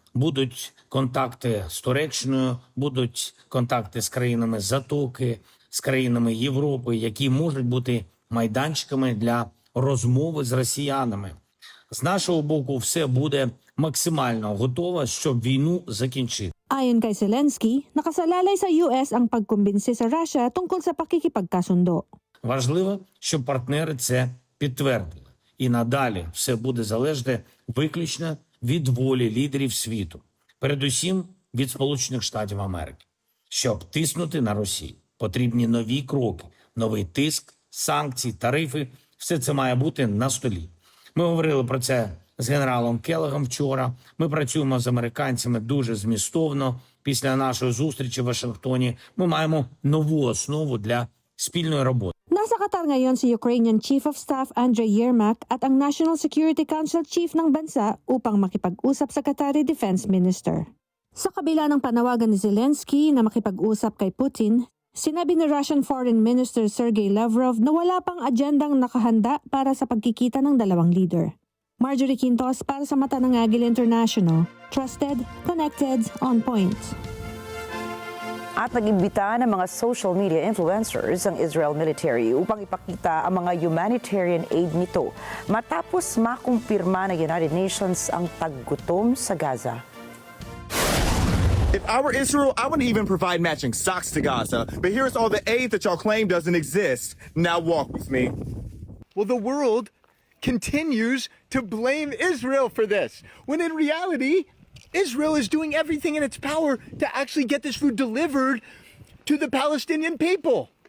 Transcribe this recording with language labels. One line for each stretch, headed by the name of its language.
Ukrainian: будуть контакти з Туреччиною, будуть контакти з країнами Затоки, з країнами Європи, які можуть бути майданчиками для розмови з росіянами. З нашого боку все буде максимально готове, щоб війну закінчити.
Filipino: Ayon kay Zelensky, nakasalalay sa US ang pagkumbinsi sa Russia tungkol sa pakikipagkasundo.
Ukrainian: Важливо, щоб партнери це підтвердили. І надалі все буде залежати виключно від волі лідерів світу. Передусім від Сполучених Штатів Америки. Щоб тиснути на Росію, потрібні нові кроки, новий тиск, санкції, тарифи. Все це має бути на столі. Ми говорили про це з генералом Келлогом вчора. Ми працюємо з американцями дуже змістовно. Після нашої зустрічі в Вашингтоні ми маємо нову основу для спільної роботи.
Filipino: Nasa Qatar ngayon si Ukrainian Chief of Staff Andrei Yermak at ang National Security Council Chief ng bansa upang makipag-usap sa Qatari Defense Minister. Sa kabila ng panawagan ni Zelensky na makipag-usap kay Putin, sinabi ni Russian Foreign Minister Sergei Lavrov na wala pang agendang nakahanda para sa pagkikita ng dalawang leader. Marjorie Quintos para sa Mata ng Agila International.
English: Trusted, connected, on point.
Filipino: At nag-imbita ng mga social media influencers ang Israel military upang ipakita ang mga humanitarian aid nito matapos makumpirma ng United Nations ang taggutom sa Gaza.
English: If I were Israel, I wouldn't even provide matching socks to Gaza. But here's all the aid that y'all claim doesn't exist. Now walk with me. Well, the world continues to blame Israel for this, when in reality, Israel is doing everything in its power to actually get this food delivered to the Palestinian people.